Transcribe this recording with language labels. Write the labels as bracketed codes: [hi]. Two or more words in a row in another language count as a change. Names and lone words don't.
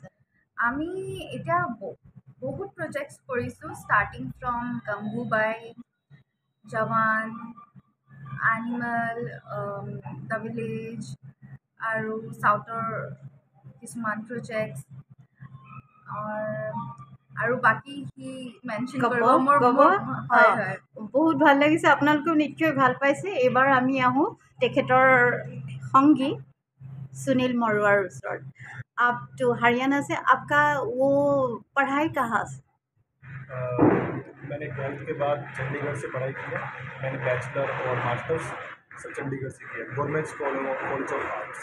[as] আমি এতিয়া বহুত প্ৰজেক্টছ কৰিছোঁ, [en] starting from [as] গংগুবাই, জৱান, এনিমেল, দ্য ভিলেজ আৰু চাউথৰ কিছুমান প্ৰজেক্টছ আৰু বাকী সি মেনশ্যন কৰিব। হয়, বহুত ভাল লাগিছে, আপোনালোকেও নিশ্চয় ভাল পাইছে। এইবাৰ আমি আহোঁ তেখেতৰ সংগী सुनील मरुआर ओसर। [hi] आप तो हरियाणा से, आपका वो पढ़ाई कहाँ से? मैंने 12th के बाद चंडीगढ़ से पढ़ाई किया। मैंने बैचलर और मास्टर्स सब चंडीगढ़ से किया, गवर्नमेंट कॉलेज ऑफ आर्ट्स।